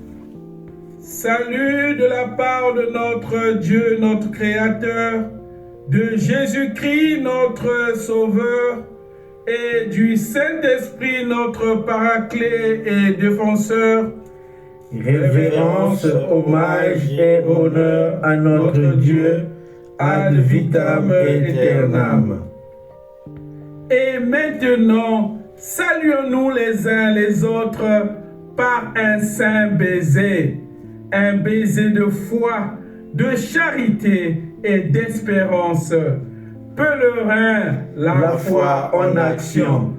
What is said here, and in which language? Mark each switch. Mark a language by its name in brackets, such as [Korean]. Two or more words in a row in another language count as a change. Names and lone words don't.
[French] Salut de la part de notre Dieu, notre Créateur, de Jésus-Christ, notre Sauveur, et du Saint-Esprit, notre Paraclet et Défenseur. Révérence, hommage et honneur à notre Dieu, [Latin] ad vitam aeternam. [French] Et maintenant, saluons-nous les uns les autres par un saint baiser, un baiser de foi, de charité et d'espérance. Pèlerin, la foi en action.